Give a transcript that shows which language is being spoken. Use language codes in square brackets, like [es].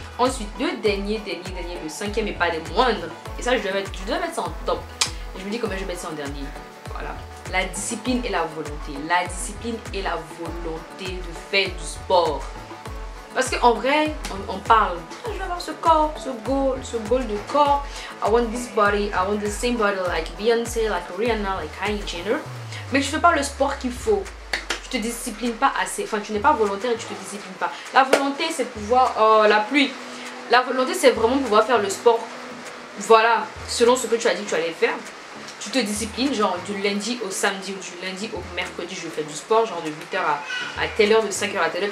[fr] Ensuite, le dernier, le cinquième et pas des moindres. Et ça, je dois mettre ça en top. Et je me dis comment je vais mettre ça en dernier. Voilà. La discipline et la volonté. La discipline et la volonté de faire du sport. Parce qu'en vrai, on parle, je vais avoir ce corps, ce goal de corps. [en] I want this body, I want the same body like Beyoncé, like Rihanna, like Kylie Jenner. [fr] Mais tu fais pas le sport qu'il faut. Tu te disciplines pas assez. Enfin, tu n'es pas volontaire et tu te disciplines pas. La volonté, c'est pouvoir... Oh, la pluie. La volonté, c'est vraiment pouvoir faire le sport. Voilà, selon ce que tu as dit que tu allais faire. Tu te disciplines, genre du lundi au samedi ou du lundi au mercredi, je fais du sport, genre de 8h à telle heure, de 5h à telle heure.